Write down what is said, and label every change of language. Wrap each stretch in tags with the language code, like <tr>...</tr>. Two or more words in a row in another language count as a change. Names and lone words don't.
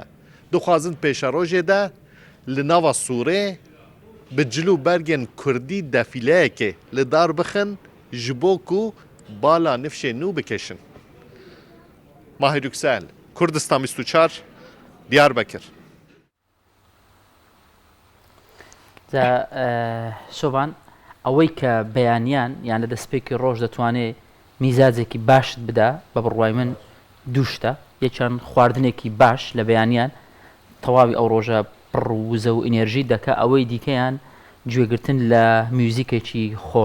<ku>Dixwazin pêşa rojê de li nava Sûrê bi cil û bergên Kurdî defîleyekê li dar bixin ji bo ku bala nifşê nû bikêşin. Mahir Yüksel, Kurdistan 24, Diyarbakır.</ku> <ckb>شۆبان ئەوەی کە بەیانیان یان لە دەستپێکی ڕۆژ دەتوانێت میزاجێکی باشت بدا بە بڕوای من دووشتە یەکیان خواردنێکی باش لە بەیانیان تەواوی ئەو ڕۆژە پڕ وزە و ئینێرژی دەکە ئەوەی دیکەیان گوێگرتن لە میوزیکێکی خۆش</ckb>